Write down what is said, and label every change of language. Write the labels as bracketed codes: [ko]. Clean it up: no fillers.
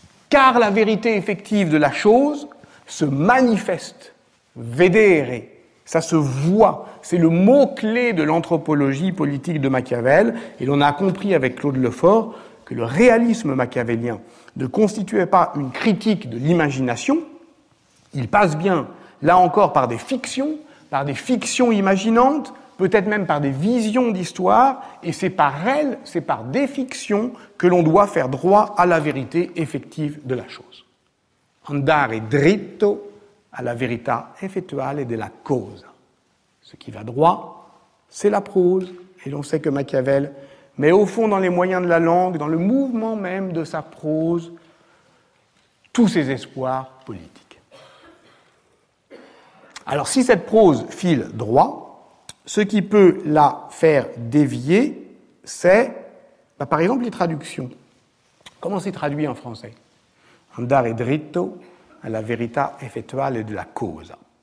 [fr] Car la vérité effective de la chose se manifeste, vedere, ça se voit, c'est le mot-clé de l'anthropologie politique de Machiavel, et l'on a compris avec Claude Lefort que le réalisme machiavélien ne constituait pas une critique de l'imagination, il passe bien, là encore, par des fictions imaginantes, peut-être même par des visions d'histoire, et c'est par elles, c'est par des fictions que l'on doit faire droit à la vérité effective de la chose. [it] Andare dritto alla verità effettuale della cosa. [fr] Ce qui va droit, c'est la prose, et l'on sait que Machiavel met au fond dans les moyens de la langue, dans le mouvement même de sa prose, tous ses espoirs politiques. Alors, si cette prose file droit, ce qui peut la faire dévier, c'est, par exemple, les traductions. Comment c'est traduit en français ? [it] Andare dritto alla verità effettuale della cosa.